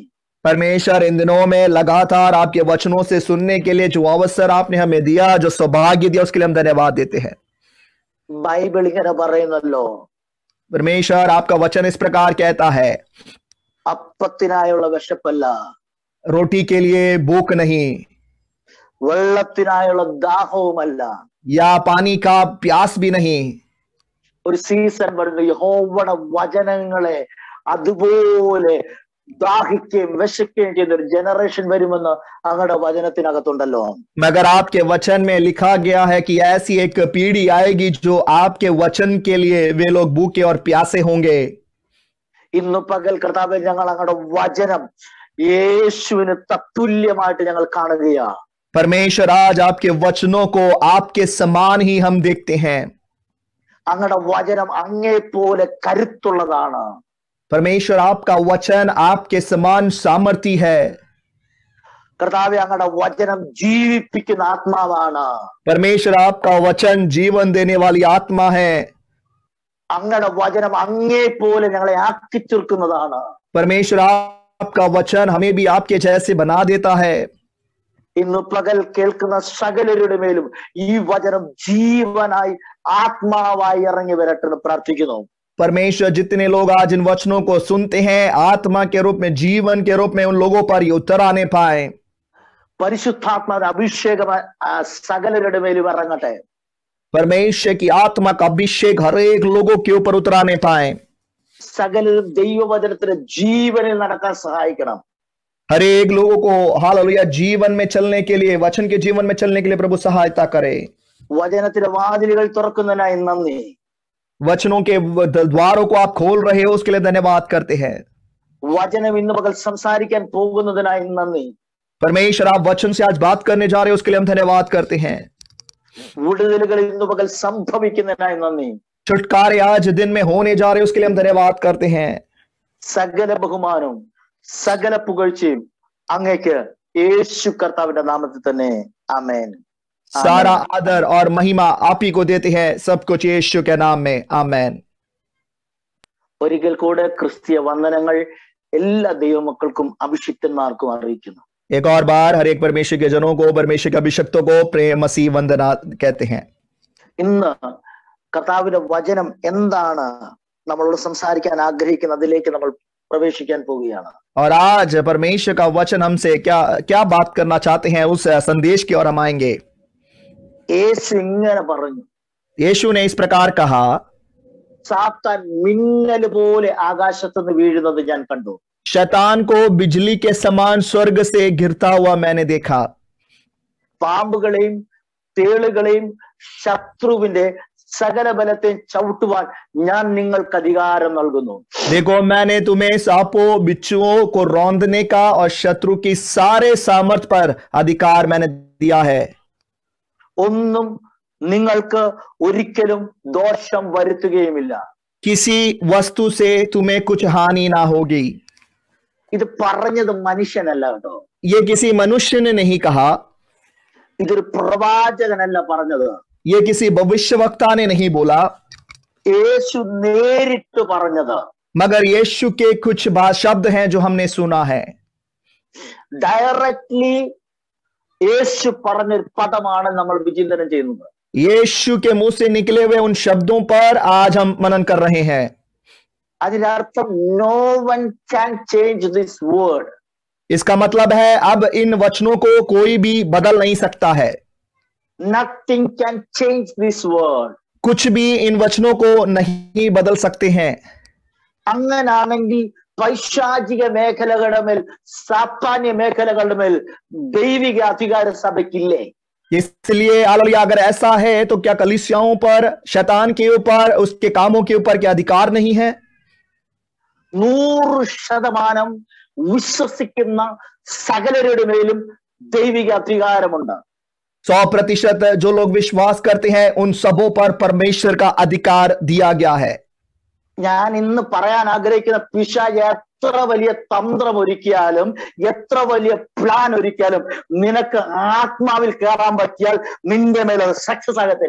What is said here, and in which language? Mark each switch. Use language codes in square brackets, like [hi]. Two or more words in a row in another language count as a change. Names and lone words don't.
[hi] परमेश्वर इन दिनों में लगातार आपके वचनों से सुनने के लिए जो अवसर आपने हमें दिया, जो सौभाग्य दिया, उसके लिए हम धन्यवाद देते हैं. [ml] ബൈബിൾ ഇങ്ങനെ പറയുന്നല്ലോ, [hi] परमेश्वर आपका वचन इस प्रकार कहता है, [ml] അപ്പത്തിനായുള്ള വിശപ്പല്ല, [hi] रोटी के लिए भूख नहीं, [ml] വെള്ളത്തിനായുള്ള ദാഹവുമല്ല, [hi] या पानी का प्यास भी नहीं. [ml] ഒരു സീസൺ വരുന്നു യഹോവയുടെ വചനങ്ങളെ അതുപോലെ ദാഹിക്കുകയും വിശക്കുകയും ചെയ്ത ഒരു ജനറേഷൻ വരുമെന്ന് അങ്ങയുടെ വചനത്തിനകത്തുണ്ടല്ലോ. [hi] मगर आपके वचन में लिखा गया है कि ऐसी एक पीढ़ी आएगी जो आपके वचन के लिए वे लोग भूखे और प्यासे होंगे. [ml] ഇന്ന് പകൽ കർത്താവേ, ഞങ്ങൾ അങ്ങയുടെ വചനം യേശുവിന് തത്തുല്യമായിട്ട് ഞങ്ങൾ കാണുകയാ. [hi] परमेश्वर आज आपके वचनों को आपके समान ही हम देखते हैं. [ml] അങ്ങയുടെ വചനം അങ്ങേ പോലെ കരുത്തുള്ളതാണ്. [hi] परमेश्वर आपका वचन आपके समान सामर्थी है. [ml] കർത്താവേ, അങ്ങയുടെ വചനം ജീവിപ്പിക്കുന്ന ആത്മാവാണ്. [hi] परमेश्वर आपका वचन जीवन देने वाली आत्मा है. [ml] അങ്ങയുടെ വചനം അങ്ങേ പോലെ ഞങ്ങളെ ആക്കി തീർക്കുന്നതാണ്. [hi] परमेश्वर आपका वचन हमें भी आपके जैसे बना देता है. [ml] ഇന്ന് പകൽ കേൾക്കുന്ന സകലരുടെ മേലും ഈ വചനം ജീവനായി ആത്മാവായി ഇറങ്ങി വരട്ടെ എന്ന് പ്രാർത്ഥിക്കുന്നു. [hi] परमेश्वर जितने लोग आज इन वचनों को सुनते हैं, आत्मा के रूप में, जीवन के रूप में उन लोगों पर ये उतर आने पाए. [ml] പരിശുദ്ധാത്മാവിന്റെ അഭിഷേകം സകലരുടെ മേലും ഇറങ്ങട്ടെ. [hi] परमेश्वर की आत्मा का अभिषेक हर एक लोगों के ऊपर उतराने पाए. [ml] സകലരും ദൈവവചനത്തിന് ജീവനിൽ നടക്കാൻ സഹായിക്കണം. [hi] हर एक लोगों को हालेलुया जीवन में चलने के लिए, वचन के जीवन में चलने के लिए प्रभु सहायता करे. [ml] വചനത്തിന്റെ വാതിലുകൾ തുറക്കുന്നതിനായി നന്ദി. [hi] वचनों के द्वारों को आप खोल रहे हो, उसके लिए धन्यवाद करते हैं. [ml] വചനം ഇന്ന് പകൽ സംസാരിക്കാൻ പോകുന്നതിനായി നന്ദി. [hi] परमेश्वर आप वचन से आज बात करने जा रहे हो, उसके लिए हम धन्यवाद करते हैं. [ml] വിടുതലുകൾ ഇന്ന് പകൽ സംഭവിക്കുന്നതിനായി നന്ദി. [hi] छुटकारे आज दिन में होने जा रहे हो, उसके लिए हम धन्यवाद करते हैं. [ml] സകല ബഹുമാനവും സകല പുകഴ്ചയും അങ്ങേക്ക് യേശു കർത്താവിന്റെ നാമത്തിൽ തന്നെ. ആമേൻ. [hi] सारा आदर और महिमा आप ही को देते हैं, सब कुछ यीशु के नाम में. आमेन. [ml] ഒരിക്കൽ കൂടെ ക്രിസ്തീയ വന്ദനങ്ങൾ എല്ലാ ദൈവമക്കൾക്കും അഭിഷിക്തന്മാർക്കും അറിയിക്കുന്നു. [hi] एक और बार हर एक परमेश्वर के जनों को, परमेश्वर के अभिषिक्तों को प्रेम मसीह वंदना कहते हैं. [ml] ഇന്ന് കർത്താവിന്റെ വചനം എന്താണ് നമ്മളോട് സംസാരിക്കാൻ ആഗ്രഹിക്കുന്നതിലേക്ക് നമ്മൾ പ്രവേശിക്കാൻ പോവുകയാണ്. [hi] और आज परमेश्वर का वचन हमसे क्या क्या बात करना चाहते हैं, उस संदेश की ओर हम आएंगे. [ml] യേശു ഇങ്ങനെ പറഞ്ഞു. [hi] यीशु ने इस प्रकार कहा, [ml] സാത്താൻ മിന്നൽ പോലെ ആകാശത്തുനിന്ന് വീഴുന്നത് ഞാൻ കണ്ടു. [hi] शैतान को बिजली के समान स्वर्ग से गिरता हुआ मैंने देखा. [ml] പാമ്പുകളെയും തേളുകളെയും ശത്രുവിന്റെ സകല ബലത്തെയും ചവിട്ടുവാൻ ഞാൻ നിങ്ങൾക്ക് അധികാരം നൽകുന്നു. [hi] देखो मैंने तुम्हें सांपों बिच्छुओं को रौंदने का और शत्रु की सारे सामर्थ पर अधिकार मैंने दिया है. [ml] ഒന്നും നിങ്ങൾക്ക് ഒരിക്കലും ദോഷം വരുത്തുകയുമില്ല. [hi] किसी वस्तु से तुम्हें कुछ हानि ना होगी. [ml] ഇത് പറഞ്ഞത് മനുഷ്യനല്ല കേട്ടോ. [hi] ये किसी मनुष्य ने नहीं कहा. [ml] ഇതൊരു പ്രവാചകനല്ല പറഞ്ഞത്. [hi] ये किसी भविष्यवक्ता ने नहीं बोला. [ml] യേശു നേരിട്ട് പറഞ്ഞത്. [hi] मगर यीशु के कुछ शब्द हैं जो हमने सुना है. [ml] ഡയറക്ട്ലി യേശു പറഞ്ഞൊരു പദമാണ് നമ്മൾ വിചിന്തനം ചെയ്യുന്നത്. [hi] यीशु के मुंह से निकले हुए उन शब्दों पर आज हम मनन कर रहे हैं. [ml] അതിനർത്ഥം [en] no one can change this word. [hi] इसका मतलब है अब इन वचनों को कोई भी बदल नहीं सकता है. [en] Nothing can change this word. [hi] कुछ भी इन वचनों को नहीं बदल सकते हैं. [ml] അങ്ങനാണെങ്കിൽ പൈശാചിക മേഖലകളുടെ മേൽ, സാത്താന്യ മേഖലകളുടെ മേൽ ദൈവിക അധികാര സഭയ്ക്കില്ലേ? [hi] इसलिए हालेलुया अगर ऐसा है तो क्या कलीसियाओं पर, शैतान के ऊपर, उसके कामों के ऊपर क्या अधिकार नहीं है? [ml] 100% വിശ്വസിക്കുന്ന സകലരുടെ മേലും ദൈവിക അധികാരമുണ്ട്. [hi] 100% जो लोग विश्वास करते हैं उन सबों पर परमेश्वर का अधिकार दिया गया है. [ml] ഞാൻ ഇന്ന് പറയാൻ ആഗ്രഹിക്കുന്ന പിശാച് എത്ര വലിയ തന്ത്രം ഒരുക്കിയാലും, എത്ര വലിയ പ്ലാൻ ഒരുക്കിയാലും, നിനക്ക് ആത്മാവിൽ കയറാൻ പറ്റിയാൽ നിന്റെ മേലെ സക്സസ് ആകത്തില്ല.